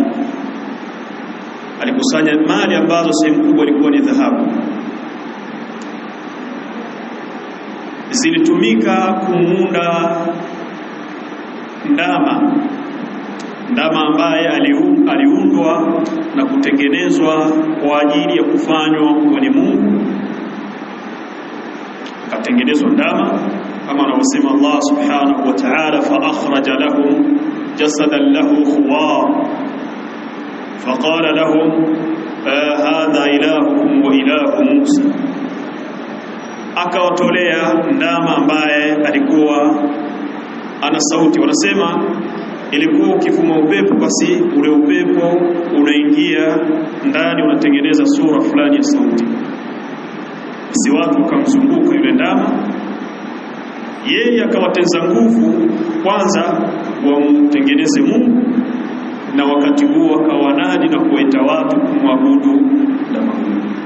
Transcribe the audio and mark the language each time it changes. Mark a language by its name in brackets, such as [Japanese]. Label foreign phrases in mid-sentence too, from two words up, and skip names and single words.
[Swahili] Alikusanya mali ambazo sehemu kubwa ilikuwa ni dhahabu, zilitumika kumuunda ndama ambaye aliundwa na kutengenezwa kwa ajili ya kufanywa kuwa ni Mungu. Akatengenezwa ndama kama anavyosema Allah [Arabic] سبحانه وتعالى, فأخرج لهم جسدا له خوار فقال لهم هذا إلهكم وإله موسى. [Swahili] Akawatolea ndama ambaye alikuwa ana sauti. Wanasema ilikuwa ukivuma upepo, basi ule upepo unaingia ndani, unatengeneza sura fulani ya sauti. Basi watu wakamzunguka yule ndama, yeye akawatenza nguvu kwanza wamtengeneze Mungu, na wakati huo akawanadi na kuwaita watu kumwabudu ndama huyo.